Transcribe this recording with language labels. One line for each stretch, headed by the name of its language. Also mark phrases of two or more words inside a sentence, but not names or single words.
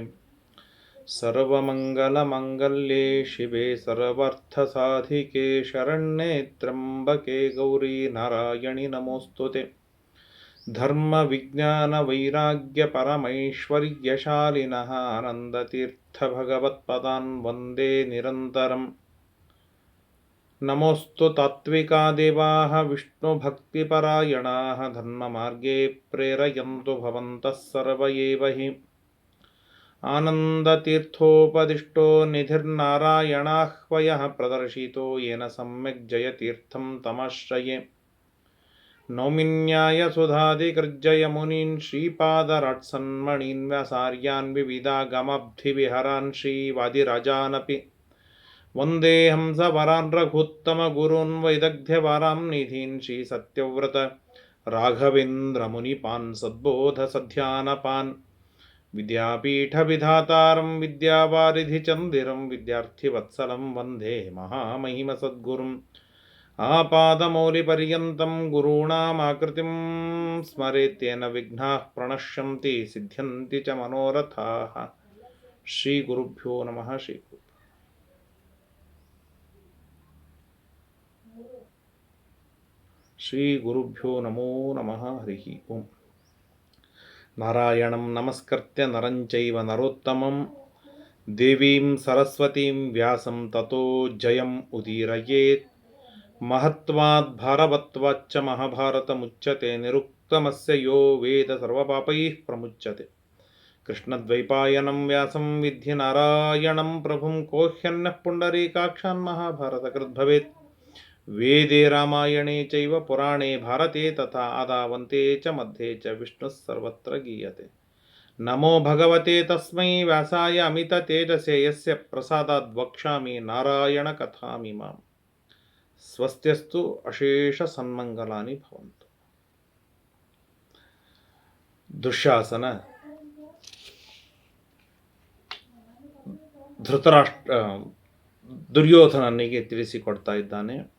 Sanskrit: ಸರ್ವಮಂಗಲಮಂಗಲ್ಯೆ ಶಿವೆ ಸರ್ವಾರ್ಥಸಾಧಿಕೆ ಶರಣ್ಯೆ ತ್ರ್ಯಂಬಕೆ ಗೌರಿ ನಾರಾಯಣಿ ನಮೋಸ್ತುತೆ. ಧರ್ಮ ವಿಜ್ಞಾನ ವೈರಾಗ್ಯ ಪರಮೈಶ್ವರ್ಯಶಾಲಿನಃ ಆನಂದತೀರ್ಥ ಭಗವತ್ಪದಾನ್ ವಂದೇ ನಿರಂತರಂ. ನಮೋಸ್ತು ತಾತ್ವಿಕಾ ದೇವಾಃ ವಿಷ್ಣುಭಕ್ತಿಪರಾಯಣಾಃ ಧರ್ಮಮಾರ್ಗೇ ಪ್ರೇರಯಂತು ಭವಂತಃ ಸರ್ವ ಏವ ಹಿ. ಆನಂದತೀರ್ಥೋಪದಿಷ್ಟೋ ನಿಧಿರ್ನಾರಾಯಣಾಹ್ವಯಃ ಪ್ರದರ್ಶಿತೋ ಯೇನ ಸಮ್ಯಕ್ ಜಯತೀರ್ಥಂ ತಮಾಶ್ರಯೇ. ನೌಮಿನ್ಯಾಯ ಸುಧಾಧಿಕೃಜ್ಜಯ ಮುನೀನ್ ಶ್ರೀಪಾದರಾಟ್ಸನ್ಮಣೀನ್ ವ್ಯಾಸಾರ್ಯಾನ್ ವಿವಿಧಾಗಮಾಬ್ಧಿವಿಹರಾನ್ ಶ್ರೀವಾದಿರಾಜಾನಪಿ ವಂದೇ ಹಂಸವರಾನ್ ರಘುತ್ತಮ ಗುರೂನ್ ವೈದಗ್ಧ್ಯವಾರಾಂ ನಿಧೀನ್ ಶ್ರೀ ಸತ್ಯವ್ರತ ರಾಘವೇಂದ್ರ ಮುನಿಪಾನ್ ಸದ್ಬೋಧ ಸಧ್ಯಾನಪಾನ್. ವಿದ್ಯಾಪೀಠ ವಿಧಾತಾರಂ ವಿದ್ಯಾವಾರಿಧಿ ಚಂದಿರಂ ವಿದ್ಯಾರ್ಥಿವತ್ಸಲಂ ವಂದೇ ಮಹಾಮಹಿಮ ಸದ್ಗುರುಂ. ಆಪಾದಮೌಲಿಪರ್ಯಂತಂ ಗುರುಣಾಮಾಕೃತಿಂ ಸ್ಮರೇತ್ಯೇನ ವಿಘ್ನಾಃ ಪ್ರಣಶ್ಯಂತಿ ಸಿದ್ಧ್ಯಂತಿ ಚ ಮನೋರಥಾಃ. ಶ್ರೀ ಗುರುಭ್ಯೋ ನಮಃ. ಶ್ರೀ ಗುರುಭ್ಯೋ ನಮೋ ನಮಃ ಹರಿ ಓಂ. ನಾರಾಯಣಂ ನಮಸ್ಕೃತ್ಯ ನರಂ ಚೈವ ನರೋತ್ತಮಂ ದೇವೀಂ ಸರಸ್ವತೀಂ ವ್ಯಾಸಂ ತತೋ ಜಯಂ ಉದೀರಯೇತ್. ಮಹತ್ವಾದ್ ಭಾರವತ್ವಾಚ್ಚ ಮಹಾಭಾರತ ಮುಚ್ಯತೆ ನಿರುಕ್ತಮಸ್ಯ ಯೋ ವೇದ ಸರ್ವಪಾಪೈಃ ಪ್ರಮುಚ್ಯತೆ. ಕೃಷ್ಣದ್ವೈಪಾಯನಂ ವ್ಯಾಸಂ ವಿದ್ಧಿ ನಾರಾಯಣಂ ಪ್ರಭುಂ ಕೋಹ್ಯನ್ಯಃ ಪುಂಡರೀಕಾಕ್ಷಾನ್ ಮಹಾಭಾರತ ಕೃದ್ಭವೇತ್. ವೇದೇ ರಾಮಾಯಣೇ ಚೈವ ಪುರಾಣೇ ಭಾರತೆ ತಥಾ ಆದಾವಂತೆ ಚ ಮಧ್ಯೆ ಚ ವಿಷ್ಣುಃ ಸರ್ವತ್ರ ಗೀಯತೆ. ನಮೋ ಭಗವತೆ ತಸ್ಮೈ ವ್ಯಾಸಾಯ ಅಮಿತ ತೇಜಸೇ ಯಸ್ಯ ಪ್ರಸಾದಾದ್ ವಕ್ಷ್ಯಾಮಿ ನಾರಾಯಣ ಕಥಾಮಿಮಾಂ. ಸ್ವಸ್ತ್ಯಸ್ತು ಅಶೇಷ ಸನ್ಮಂಗಲಾನಿ ಭವಂತು.
Kannada: ದುಶ್ಯಾಸನ ದುರ್ಯೋಧನನಿಗೆ ತಿಳಿಸಿಕೊಡ್ತಾ ಇದ್ದಾನೆ.